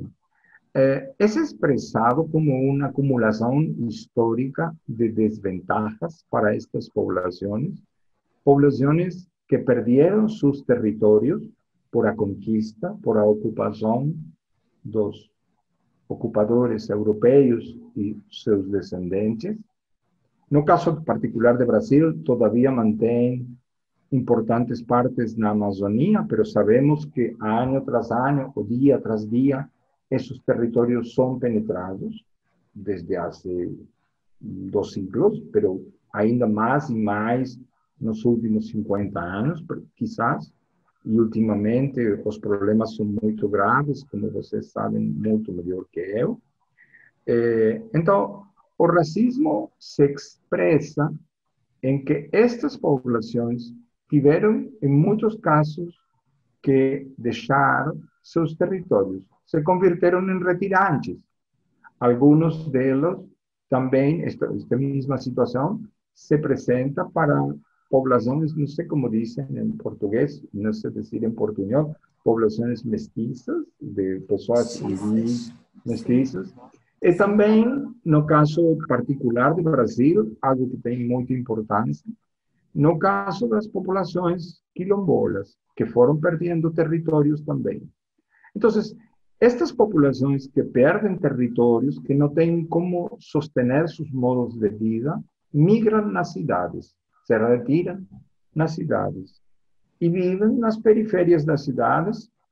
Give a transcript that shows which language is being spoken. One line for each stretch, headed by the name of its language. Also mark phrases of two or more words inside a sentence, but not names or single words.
Portuguese: É expressado como uma acumulação histórica de desventajas para estas populações que perderam seus territórios por a conquista, por a ocupação dos ocupadores europeus e seus descendentes. No caso particular de Brasil, todavía mantém importantes partes na Amazônia,
Spanish: pero sabemos que año tras año, o día tras día, esos territorios son penetrados desde hace 2 siglos, pero
Portuguese: ainda mais e mais nos últimos 50 anos,
Spanish: quizás.
Portuguese: E ultimamente os problemas são muito graves, como vocês sabem muito melhor que eu. Então, o racismo se expressa em que estas populações tiveram, em muitos casos, que deixar seus territórios.
Spanish: Se convirtieron en retirantes. Algunos de ellos también, esta misma situación se presenta para poblaciones, no sé cómo dicen en portugués, no sé decir en portugués, poblaciones mestizas, de personas mestizas.
Portuguese: E também, no caso particular de Brasil, algo que tem muita importância, no caso das populações quilombolas, que foram perdendo territórios também. Então, estas populações que perdem territórios, que não têm como sostener seus modos de vida, migram nas cidades, se retiram nas cidades e vivem nas periferias das cidades,